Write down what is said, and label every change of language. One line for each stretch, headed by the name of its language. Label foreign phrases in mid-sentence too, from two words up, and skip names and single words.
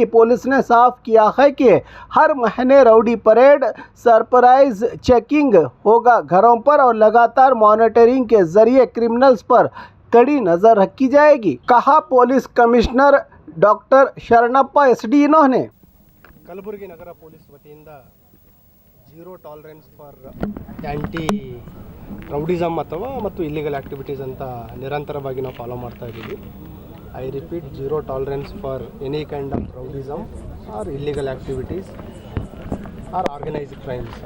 Hindi: पुलिस ने साफ किया है कि हर महीने
English: rowdy parade, surprise checking
Hindi: होगा घरों पर और लगातार मॉनिटरिंग के जरिए क्रिमिनल्स पर कड़ी नज़र रखी जाएगी, कहा पुलिस कमिश्नर डॉक्टर शरणप्पा एसडी। इन्होंने
Kannada: ಕಲಬುರಗಿ ನಗರ ಪೊಲೀಸ್ ವತಿಯಿಂದ
English: zero tolerance for anti rowdyism
Kannada: ಮತ್ತು
English: illegal activities
Kannada: ಅಂತ ನಿರಂತರವಾಗಿ ನಾವು
English: ಫಾಲೋ ಮಾಡ್ತಾ
Kannada: ಇದ್ದೀವಿ.
English: I repeat, zero tolerance for any kind of rowdyism or illegal activities or organised crimes.